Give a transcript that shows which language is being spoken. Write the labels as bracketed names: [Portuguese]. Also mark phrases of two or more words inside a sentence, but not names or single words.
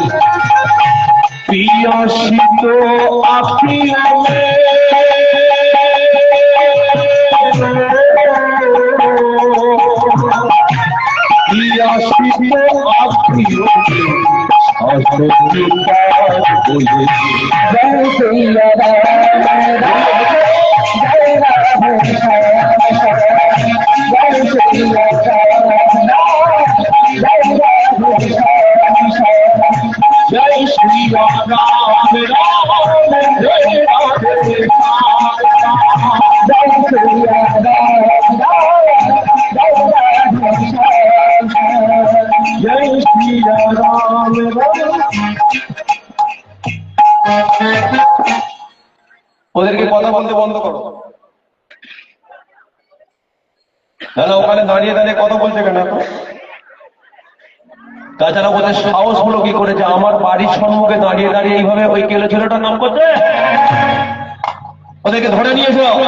[Hindi] पियासी तो आँखियों में पियासी तो आँखियों में आंखों की बात बोले जय श्री राम जय राम जय श्री राम जय श्री राम राम राम जय राधे जय श्री राम जय श्री राम [Bangla] ওদেরকে কথা বলতে বন্ধ করো দাদা ওখানে দাঁড়িয়ে দাঁড়িয়ে কথা বলছে কেন এখন তাছাড়া ওদের সাহস হলো কি করেছে আমার বাড়ির সম্মুখে দাঁড়িয়ে দাঁড়িয়ে এইভাবে ওই কেলো ছেলেটার নাম করছে ওদেরকে ধরে নিয়েছো